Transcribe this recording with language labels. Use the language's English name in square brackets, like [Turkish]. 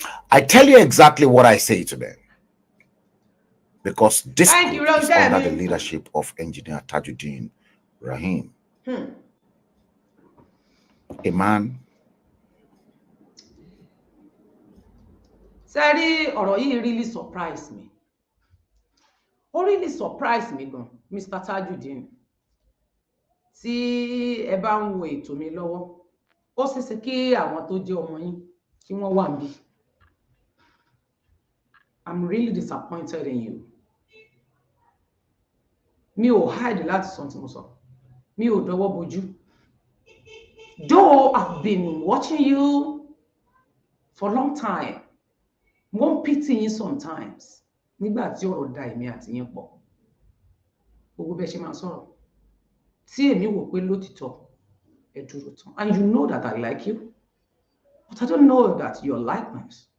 [English] I tell you exactly what I say to them, because this is under the leadership of Engineer Tajuddin Rahim, a man. Sorry, [Yoruba] ọ̀rọ̀ yìí [English] really surprised me. [Yoruba] Ó [English] really surprised me [Yoruba] gan, [English] Mr. Tajuddin. [Yoruba] Tí ẹ bá ń wo ètò mi lọ́wọ́, ó ṣeéṣe kí àwọn tó jẹ́ ọmọ yín kí wọ́n wà níbí. [English] I'm really disappointed in you. [Yoruba] mi ò hide láti sọ tí mo sọ, mi ò dọwọ́ bojú. [English] Though I've been watching you for a long time, [Yoruba] wọ́n pity yín [English] sometimes [Yoruba] nígbà tí ọ̀rọ̀ da èmi àti yín pọ̀, gbogbo bẹ́ẹ̀ ṣe máa sọ̀rọ̀ tí èmi wò pé lótìtọ́ ẹ dúró tán, [English] and you know that I like you, but I don't know that your likeness.